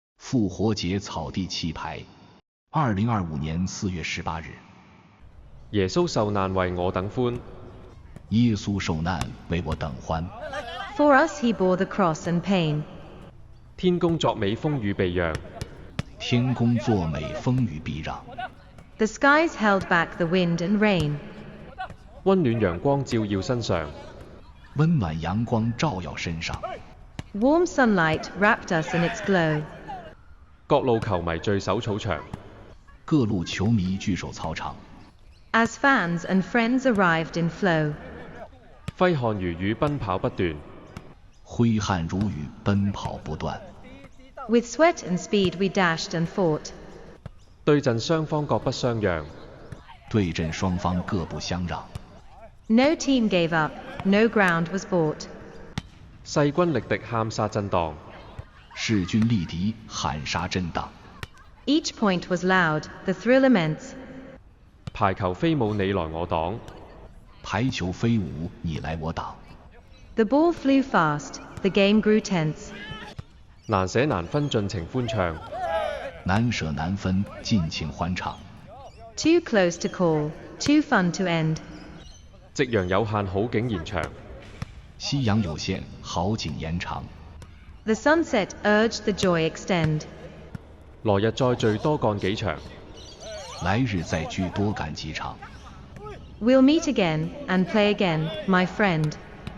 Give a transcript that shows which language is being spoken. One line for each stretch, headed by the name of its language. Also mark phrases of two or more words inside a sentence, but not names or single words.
Chinese: 复活节草地棋牌，2025年4月18日。耶穌受難為我等歡，耶穌受難為我等歡。
English: For us he bore the cross and pain.
Chinese: 天公作美風雨避讓，天公作美風雨避讓。
English: The skies held back the wind and rain.
Chinese: 溫暖陽光照耀身上，溫暖陽光照耀身上。
English: Warm sunlight wrapped us in its glow.
Chinese: 各路球迷聚首草場，各路球迷聚首操場。
English: As fans and friends arrived in flow.
Chinese: 揮汗如雨奔跑不斷，揮汗如雨奔跑不斷。
English: With sweat and speed we dashed and fought.
Chinese: 對陣雙方各不相讓，對陣雙方各不相讓。
English: No team gave up, no ground was bought.
Chinese: 勢均力敵喊殺震盪，勢均力敵喊殺震盪。
English: Each point was loud, the thrill immense.
Chinese: 排球飛舞你來我擋，排球飛舞你來我擋。
English: The ball flew fast, the game grew tense.
Chinese: 難捨難分盡情歡唱，難捨難分盡情歡唱。
English: Too close to call, too fun to end.
Chinese: 夕陽有限好景延長，夕陽有限好景延長。
English: The sunset urged the joy extend.
Chinese: 來日再聚多幹幾場，來日再聚多趕幾場。
English: We'll meet again and play again, my friend.